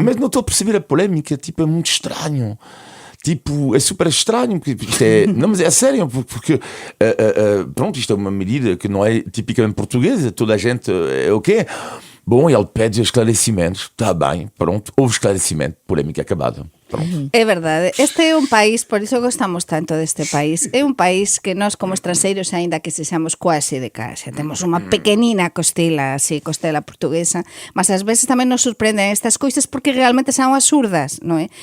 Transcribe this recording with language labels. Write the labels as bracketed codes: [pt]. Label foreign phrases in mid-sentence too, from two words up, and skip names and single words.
[pt] Mas não estou a perceber a polémica, tipo, é muito estranho. Tipo, é super estranho, porque isto é... Não, mas é sério, porque pronto, isto é uma medida que não é tipicamente portuguesa, toda a gente é o quê? Bom, ele pede esclarecimentos, está bem, pronto, houve esclarecimento, polémica acabada. Pronto. [gl] É verdade, este é un país, por iso gostamos tanto deste país, é un país que nós como estrangeiros, aínda que sexamos quase de casa, temos unha pequenina costela, así, costela portuguesa, mas ás veces tamén nos sorprenden estas coisas porque realmente son absurdas, non é?